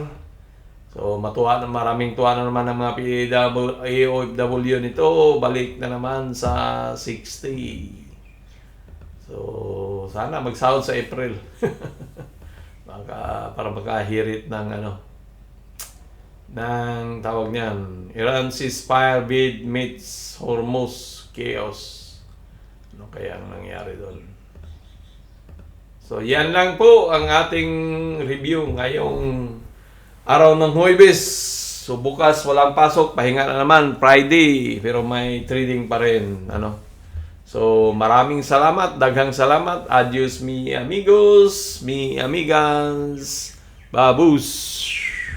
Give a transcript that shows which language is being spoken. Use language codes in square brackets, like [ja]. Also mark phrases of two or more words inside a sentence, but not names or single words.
[tl] So, maraming tuwa na naman ng mga OFW nito. Balik na naman sa 60. So, sana magsahod sa April. Para makahirit ng ng tawag niyan. [en] Iran ceasefire bid meets Hormuz chaos. [tl] Ano kaya ang nangyari doon? So, yan lang po ang ating review ngayong araw ng Huwebes. So, bukas walang pasok, pahinga na naman, Friday, pero may trading pa rin, So, maraming salamat, [ceb] daghang salamat. [es] Adios mi amigos, mi amigas. [tl] Babus.